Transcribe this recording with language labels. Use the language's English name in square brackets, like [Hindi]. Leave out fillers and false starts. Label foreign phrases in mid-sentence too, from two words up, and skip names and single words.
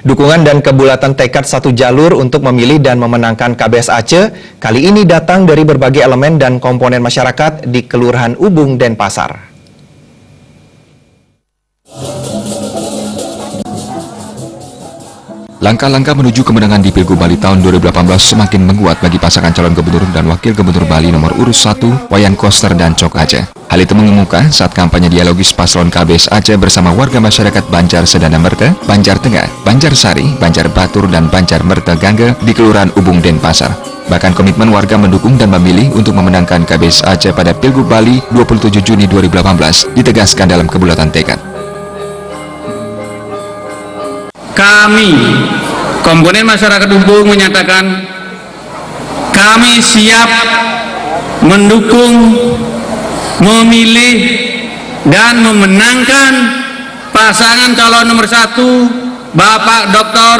[Indonesian] Dukungan dan kebulatan tekad satu jalur untuk memilih dan memenangkan KBS Aceh kali ini datang dari berbagai elemen dan komponen masyarakat di Kelurahan Ubung, Denpasar. Langkah-langkah menuju kemenangan di Pilgub Bali tahun 2018 semakin menguat bagi pasangan calon gubernur dan wakil gubernur Bali nomor urut 1, Wayan Koster dan Cok Aceh. Hal itu mengemuka saat kampanye dialogis paslon KBS Aceh bersama warga masyarakat Banjar Sedana Merte, Banjar Tengah, Banjar Sari, Banjar Batur, dan Banjar Merte Gangge di Kelurahan Ubung, Denpasar. Bahkan komitmen warga mendukung dan memilih untuk memenangkan KBS Aceh pada Pilgub Bali 27 Juni 2018 ditegaskan dalam kebulatan tekad. Kami, komponen masyarakat Ubung menyatakan kami siap mendukung, memilih, dan memenangkan pasangan calon nomor 1 Bapak Dr.